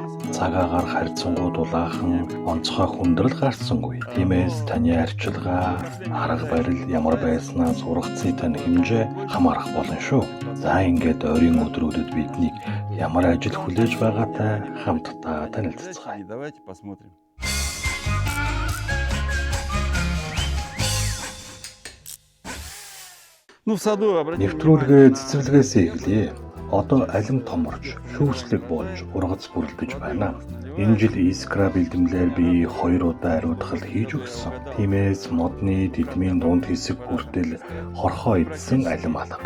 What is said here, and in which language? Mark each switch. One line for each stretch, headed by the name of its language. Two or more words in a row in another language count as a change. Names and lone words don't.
Mongolian: Цагаагаар харьцангуй дулаахан онцгой хүндрэл гарсангүй. Тиймээс таны арчилгаа, арга барил ямар байснаас ургацын тань хэмжээ хамаарах болно шүү. За ингээд ойрын өдрүүдэд биднийг ямар ажил хүлээж байгаатай хамтдаа танилццгаая.
Russian: Давайте посмотрим. Ну, в саду обратите
Mongolian: Нэвтрүүлгээ цэцэрлэгээс эхлэе. Одоо алим томорч, шүүслэг болж ургац бүрэлдэж байна. Энэ жил Искра бэлтгэлээр би 2 удаа ариутгал хийж өгсөн. Тиймээс модны дидмийн дунд хэсэг хүртэл хорхоо идсэн алим алга.